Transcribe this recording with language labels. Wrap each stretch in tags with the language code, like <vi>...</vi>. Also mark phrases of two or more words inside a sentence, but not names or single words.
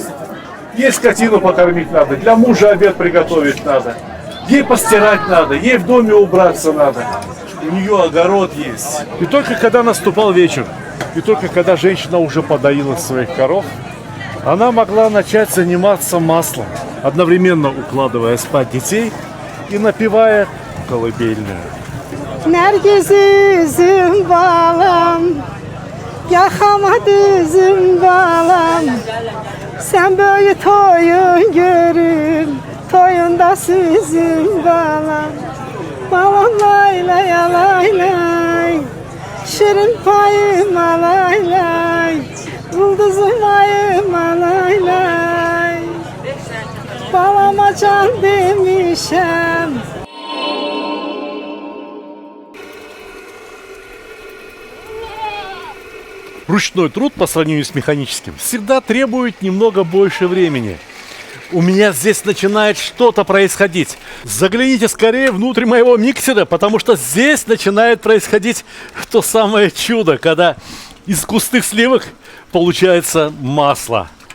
<ru>Ей скотину покормить надо, для мужа обед приготовить надо, ей постирать надо, ей в доме убраться надо. У нее огород есть. И только когда наступал вечер, и только когда женщина уже подоила своих коров, она могла начать заниматься маслом, одновременно укладывая спать детей и напевая колыбельную.</ru> <az>Nergiz üzüm balam, yakamadı üzüm balam. Sen böyle toyun görüm, toyunda süzüm balam. Balam lay lay lay lay, şirin payım lay lay, yıldızım ayım lay lay. Balama can demişem.</az> <ru>Ручной труд по сравнению с механическим всегда требует немного больше времени. У меня здесь начинает что-то происходить. Загляните скорее внутрь моего миксера, потому что здесь начинает происходить то самое чудо, когда из густых сливок получается масло.</ru>